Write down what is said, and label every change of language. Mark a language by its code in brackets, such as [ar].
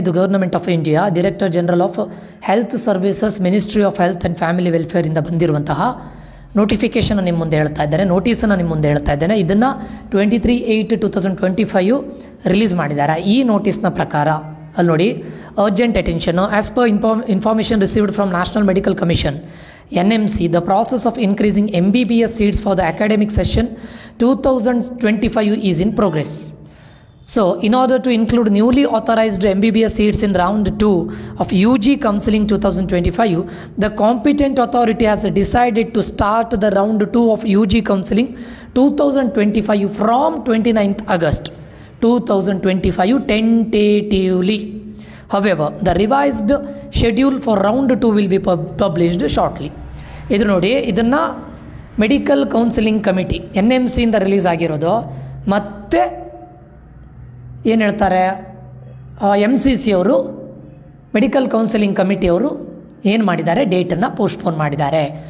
[kn] ಇದು government of India, director general of health services, ministry of health and family ವೆಲ್ಫೇರಿಂದ ಬಂದಿರುವಂತಹ notification ನಿಮ್ಮ ಮುಂದೆ ಹೇಳ್ತಾ ಇದ್ದೇನೆ, ನೋಟಿಸನ್ನು ನಿಮ್ಮ ಮುಂದೆ ಹೇಳ್ತಾ ಇದ್ದೇನೆ. ಇದನ್ನು 23/8/2025 ರಿಲೀಸ್ ಮಾಡಿದ್ದಾರೆ. ಈ ನೋಟಿಸ್ನ ಪ್ರಕಾರ ಅಲ್ಲಿ ನೋಡಿ, urgent ಅಟೆನ್ಷನು. [en] As per information received from national medical commission NMC, the process of increasing MBBS seats for the academic session 2025 is in progress. So, in order to include newly authorized MBBS seats in round 2 of UG Counselling 2025, the competent authority has decided to start the round 2 of UG Counselling 2025 from 29th August 2025 tentatively. However, the revised schedule for round 2 will be published shortly. [kn] ಇದು ನೋಡಿ, ಇದನ್ನು medical counselling committee NMCಯಿಂದ release ಆಗಿರೋದು. ಮತ್ತು ಏನು ಹೇಳ್ತಾರೆ, MCC ಅವರು, medical counselling ಕಮಿಟಿಯವರು ಏನು ಮಾಡಿದ್ದಾರೆ, ಡೇಟನ್ನು ಪೋಸ್ಟ್ಪೋನ್ ಮಾಡಿದ್ದಾರೆ.